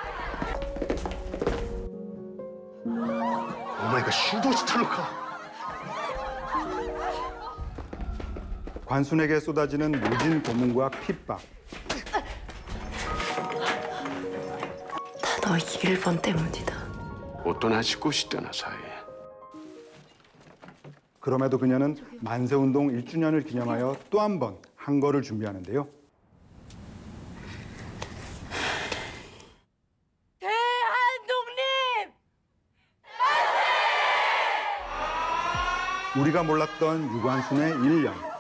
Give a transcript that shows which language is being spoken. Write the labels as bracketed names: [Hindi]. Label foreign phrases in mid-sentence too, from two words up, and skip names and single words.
[Japanese] お前が主導したのか. [Korean] 관순에게 쏟아지는 모진 고문과 핍박. 다 너 일본 때문이다. [Japanese] おとなしくしてなさい。 [Korean] 그럼에도 그녀는 만세운동 1주년을 기념하여 또 한 번 한거를 준비하는데요. 대한독립! 우리가 몰랐던 유관순의 1년.